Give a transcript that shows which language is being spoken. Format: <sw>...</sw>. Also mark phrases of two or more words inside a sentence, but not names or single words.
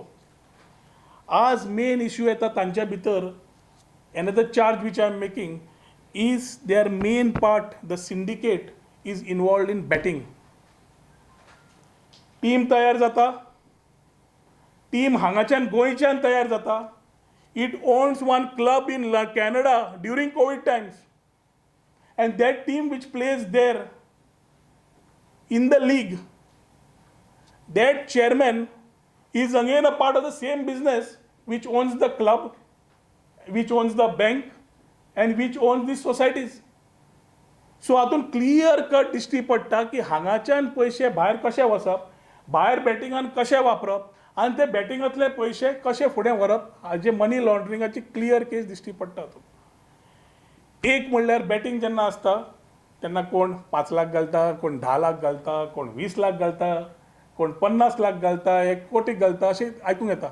<en>As main issue</en> <kok>येता तांच्या भितर,</kok> <en>another charge which I am making is their main part, the syndicate is involved in betting.</en> <kok>टीम तयार जाता, टीम हांगाच्यान गोंयच्यान तयार जाता.</kok> <en>It owns one club in Canada during COVID times, and that team which plays there in the league, that chairman is again a part of the same business which owns the club, which owns the bank, and which owns these societies.</en> <kok>सो हातून</kok> <en>clear cut</en> <kok>दिश्टी पडटा की हांगाच्यान पयशे भायर कशे वचप, भायर बॅटिंगान कशे वापरप, आनी ते बॅटिंगांतले पयशे कशे फुडें व्हरप, हाजे</kok> <en>money launderingachi clear case</en> <kok>दिश्टी पडटा हातून. एक म्हणल्यार बॅटिंग जेन्ना आसता तेन्ना कोण 5 लाख घालता, कोण 10 लाख घालता, कोण 20 लाख घालता, कोण 50 लाख घालता, 1 कोटी घालता, अशें आयकूंक येता.</kok>